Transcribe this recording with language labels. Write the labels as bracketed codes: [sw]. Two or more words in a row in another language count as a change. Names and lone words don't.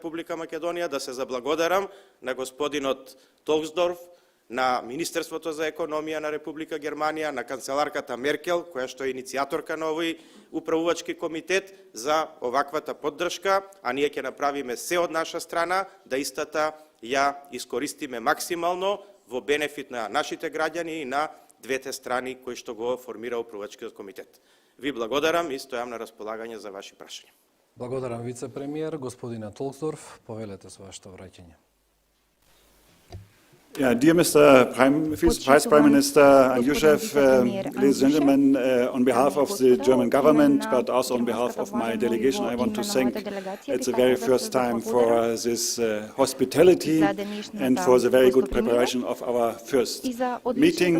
[mk] Република Македонија, да се заблагодарам на господинот Толксдорф, на Министерството за економија на Република Германија, на канцеларката Меркел, која што е иницијаторка на овој управувачки комитет, за оваквата поддршка, а ние ќе направиме се од наша страна да истата ја искористиме максимално во бенефит на нашите граѓани и на двете страни кои што го формира управувачкиот комитет. Ви благодарам и стојам на располагање за ваши прашања. Благодарам вице-премиер, господина Толксдорф, повелете со вашето враќање. [en] Yeah, dear Mr. Vice Prime Minister Andrushev, ladies and gentlemen, on behalf of the German government, but also on behalf of my delegation, I want to thank it's the very first time for this hospitality and for the very good preparation of our first meeting.